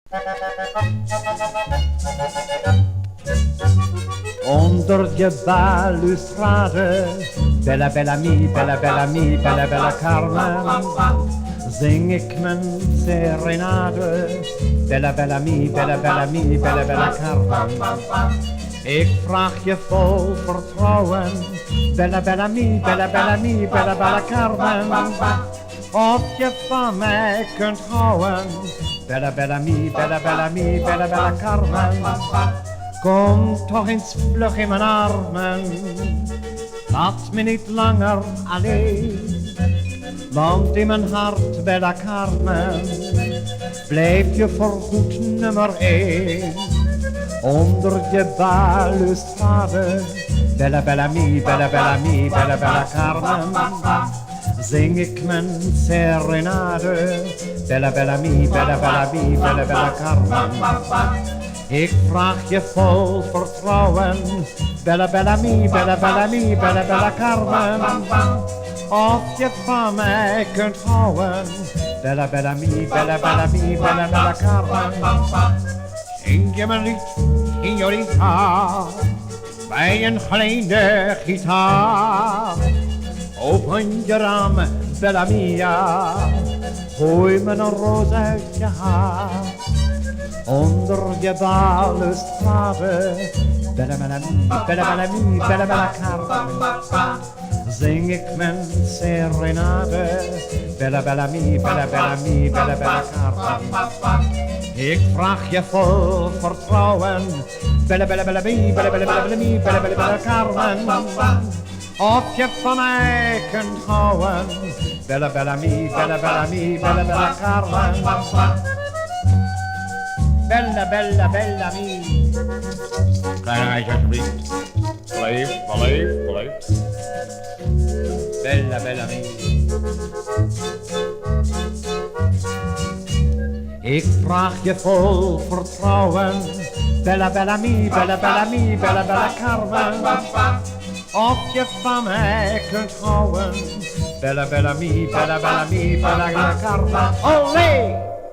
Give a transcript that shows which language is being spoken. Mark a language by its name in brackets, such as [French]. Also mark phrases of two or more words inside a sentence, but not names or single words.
[Dutch] Onder je balustrade, [Italian] bella bella mi, bella bella mi, bella bella Carmen, [Dutch] zing ik mijn serenade, [Italian] bella bella mi, bella bella mi, bella bella Carmen. [Dutch] Ik vraag je vol vertrouwen, [Italian] bella bella mi, bella bella mi, bella bella Carmen, [Dutch] of je van mij kunt houden, [Italian] bella bella mi, bella bella mi, bella bella Carmen. [Dutch] Kom toch eens vlug in mijn armen, laat me niet langer alleen, want in mijn hart, bella Carmen, blijf je voorgoed nummer 1. Onder je balustrade, [Italian] bella bella mi, bella bella mi, bella bella Carmen, [Dutch] zing ik mijn serenade, [Italian] bella bella mi, bella bella mi, bella bella Carmen. [Dutch] Ik vraag je vol vertrouwen, [Italian] bella bella mi, bella bella mi, bella bella Carmen, [Dutch] of je van mij kunt houden, [Italian] bella bella mi, bella bella mi, bella bella Carmen. [Dutch] Zing je mijn lied, signorita, bij een geleende gitaar. Open je raam, [Italian] bella mia, [Dutch] gooi me een roos uit je haar. Onder je balustrade, [Italian] bella bella mi, bella bella mi, bella bella Carmen, [Dutch] zing ik mijn serenade, [Italian] bella bella mi, bella bella mi, bella bella Carmen. [Dutch] Ik vraag je vol vertrouwen, [Italian] bella bella bella mi, bella bella bella mi, bella bella bella Carmen, [Dutch] of je van mij kunt houden, [Italian] bella bella mi, bella bella mi, bella bella Carmen. Bella, bella, bella mi. [Dutch] Kleine meisje alsjeblieft. Beleef. [Italian] Bella, bella mi. [Dutch] Ik vraag je vol vertrouwen, [Italian] bella, bella mi, bella, bella mi, bella, bella Carmen, [Dutch] of je van mij kunt houden, [Italian] bella, bella mi, bella, bella mi, bella, bella Carmen. Olé!